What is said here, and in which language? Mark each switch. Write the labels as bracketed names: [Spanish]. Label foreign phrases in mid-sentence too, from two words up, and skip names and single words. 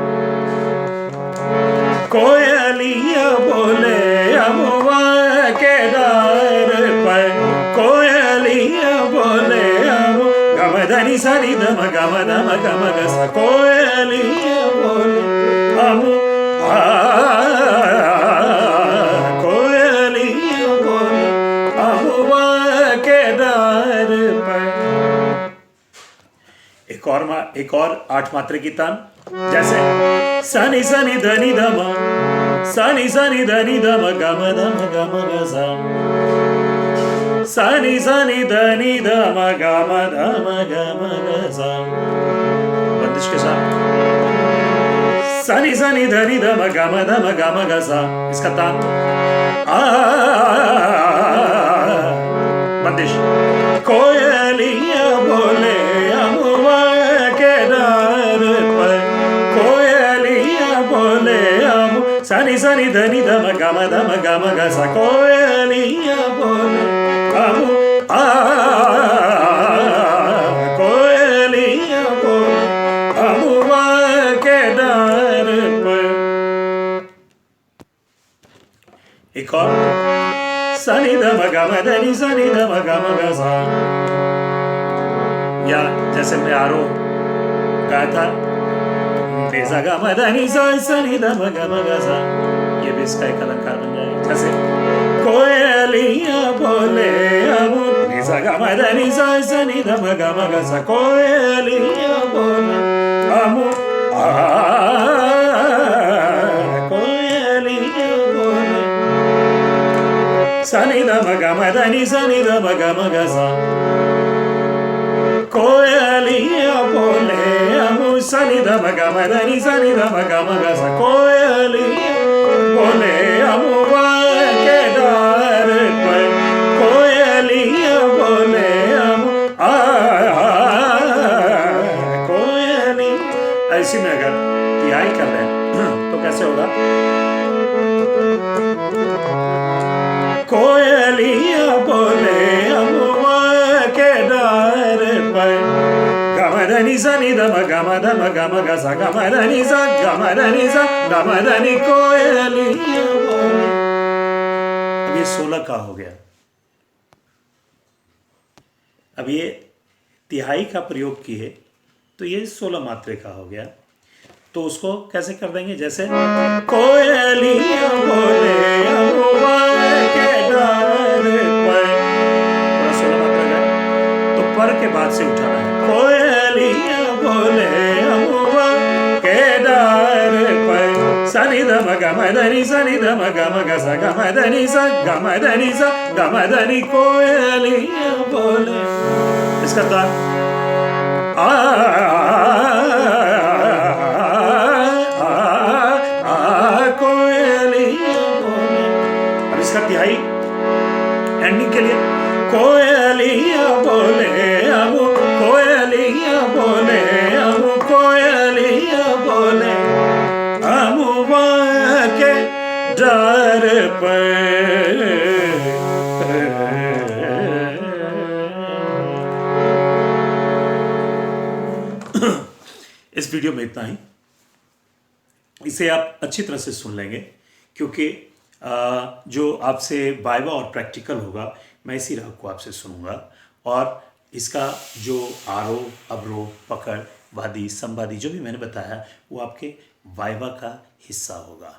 [Hindi] कोयलिया बोले अमुआ के डार पर, कोयलिया बोले अमु गम धनि सनि धम गम धम गम ग सा, कोयलिया बोले अमु कोयलिया बोले अमुआ के डार पर। एक और 8 मात्रे की तान, जैसे सनि सनि धनि धम सनि सनि धनि धम गम धम गम ग सा, सनि सनि धनि धम गम धम गम ग सा। बंदिश के साथ सनि सनि धनि धम गम धम गम ग सा, इसका तान बंदिश। कोयलिया बोले अमुआ के डार पर, कोयलिया बोले अमु सनि सनि धनि धम गम ग सा, कोयलिया बोले अमु कोयलिया बोले अमुआ के डार पर। एक और सनी ध म ग म ध नि सनी ध म ग म ग सा, या जैसे मैं आरोह गाया था नि सा ग म ध नि सा सनी ध म ग म ग सा, ये भी इसका एक अलंकार बन जाएगा। जैसे कोयलिया बोले अमूल नि सा ग म ध नि सा सनी ध म ग म ग सा, कोयलिया बोले अमूल कोयलिया बोले सनी ध म ग म ध नि सनी ध म ग म ग सा, कोयलिया बोले अमूल सनी ध म ग म ध नि सनी ध म ग म ग सा, कोयलिया बोले अमुआ के डार पर, कोयलिया बोले कोयली। ऐसी में अगर तिहाई कर रहे हैं तो कैसे होगा? कोयलिया बोले अमुआ के डार पर, गम ध नि सा नि ध म ग म ध म ग म ग सा, गम ध नि सा गम ध नि सा गम ध नि कोयलिया बोले। अब ये 16 का हो गया। अब ये तिहाई का प्रयोग किए तो ये 16 मात्रे का हो गया। तो उसको कैसे कर देंगे? जैसे कोयलिया बोले अमुआ के डार पर, पूरा 16 मात्रा का है तो पर के बाद से उठाना है। कोयलिया बोले अमुआ के डार पर, सनी ध म ग म ध नि सनी ध म ग म ग सा, ग म ध नि सा ग म ध नि सा ग म ध नि कोयलिया बोले। इसका ताल कोयलिया बोले। अब इसका तिहाई एंडिंग के लिए कोयलिया बोले अमु कोयलिया बोले अमु कोयलिया बोले अमुआ के डार पर। इस वीडियो में इतना ही। इसे आप अच्छी तरह से सुन लेंगे क्योंकि जो आपसे वाइवा और प्रैक्टिकल होगा मैं इसी राग को आपसे सुनूंगा, और इसका जो आरोह अवरोह पकड़ वादी संवादी जो भी मैंने बताया वो आपके वाइवा का हिस्सा होगा।